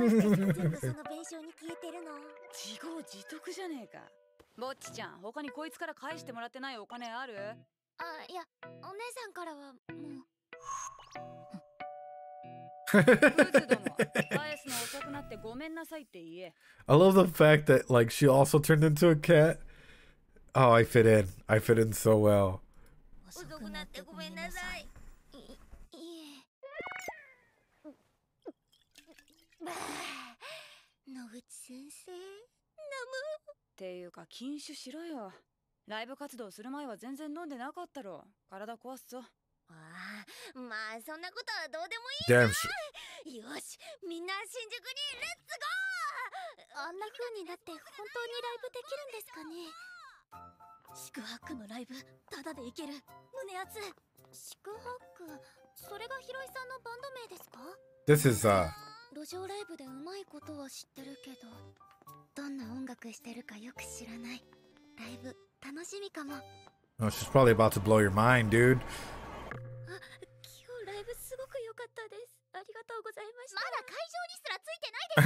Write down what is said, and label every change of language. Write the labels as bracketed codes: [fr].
[ja] 泥酔状態でライブするから毎回機材ぶっ壊して全部その弁償に消えてるの。自業自得じゃねえか。ぼっちちゃん、他にこいつから返してもらってないお金ある？いや、お姉さんからはもう。クズども、返すの遅くなってごめんなさいって言え。 [en] I love the fact that like she also turned into a cat. Oh, I fit in. I fit in so well. [ja] 遅くなってごめんなさい。いえ。野口先生、っていうか禁酒しろよ。ライブ活動する前は全然飲んでなかったろ。体壊すぞ。まあそんなことはどうでもいいな。よし、みんな新宿にレッツゴー。あんな風になって本当にライブできるんですかね。四苦八苦のライブタダでいける。胸熱。四苦八苦それがヒロイさんのバンド名ですか？ [en] This is [ja] 路上ライブでうまいことは知ってるけど、どんな音楽してるかよく知らない。ライブ楽しみかも。 [en] Oh, she's probably about to blow your mind, dude. [ja] あ、今日ライブすごく良かったです。ありがとうございました。